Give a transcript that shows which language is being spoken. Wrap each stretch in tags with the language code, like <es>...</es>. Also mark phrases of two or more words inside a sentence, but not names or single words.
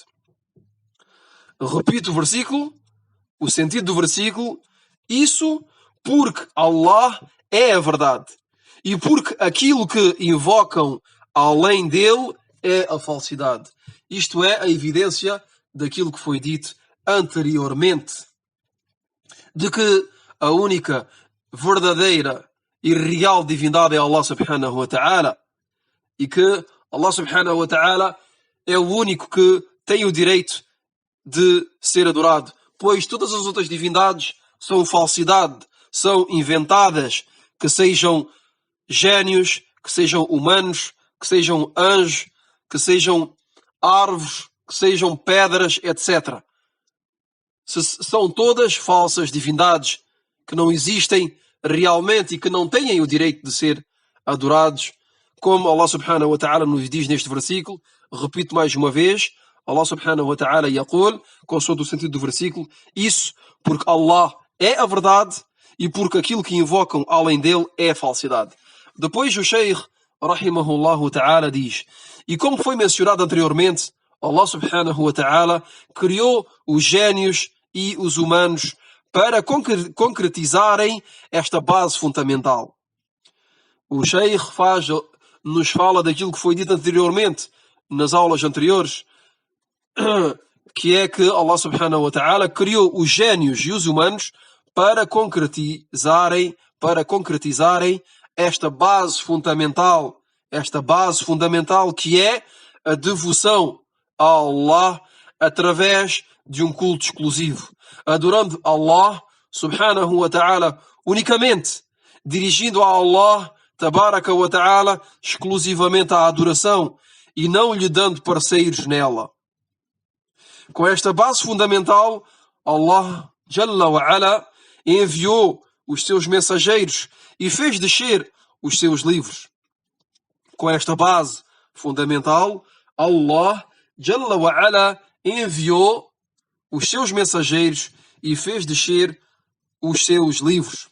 <pt>Repito o versículo, o sentido do versículo: isso porque Allah é a verdade e porque aquilo que invocam além dele é a falsidade. Isto é a evidência daquilo que foi dito anteriormente, de que a única verdadeira e real divindade é</pt> <ar>الله سبحانه وتعالى</ar> <pt>e que</pt> <ar>الله سبحانه وتعالى</ar> <pt>é o único que tem o direito de ser adorado, pois todas as outras divindades são falsidade, são inventadas, que sejam génios, que sejam humanos, que sejam anjos, que sejam árvores, que sejam pedras, etc. São todas falsas divindades que não existem realmente e que não têm o direito de ser adorados, como</pt> <ar>الله سبحانه وتعالى</ar> <pt>nos diz neste versículo. Repito mais uma vez,</pt> <ar>الله سبحانه وتعالى يقول,</ar> <pt>consoante o sentido do versículo, isso porque Allah é a verdade e porque aquilo que invocam além dele é a falsidade. Depois o Sheikh,</pt> <ar>رحمه الله تعالى,</ar> <pt>diz: e como foi mencionado anteriormente,</pt> <ar>الله سبحانه وتعالى</ar> <pt>criou os génios e os humanos para concretizarem esta base fundamental. O Sheikh nos fala daquilo que foi dito anteriormente, nas aulas anteriores, que é que</pt> <ar>الله سبحانه وتعالى</ar> <pt>criou os génios e os humanos para concretizarem esta base fundamental que é a devoção a Allah através de um culto exclusivo, adorando</pt> <ar>الله سبحانه وتعالى</ar> <pt>unicamente, dirigindo a</pt> <ar>الله تبارك وتعالى</ar> <pt>exclusivamente a adoração e não lhe dando parceiros nela. Com esta base fundamental,</pt> <ar>الله جل وعلا</ar> <pt>enviou os seus mensageiros e fez descer os seus livros. Com esta base fundamental,</pt> <ar>الله جل وعلا</ar> <pt>enviou os seus mensageiros e fez descer os seus livros.</pt>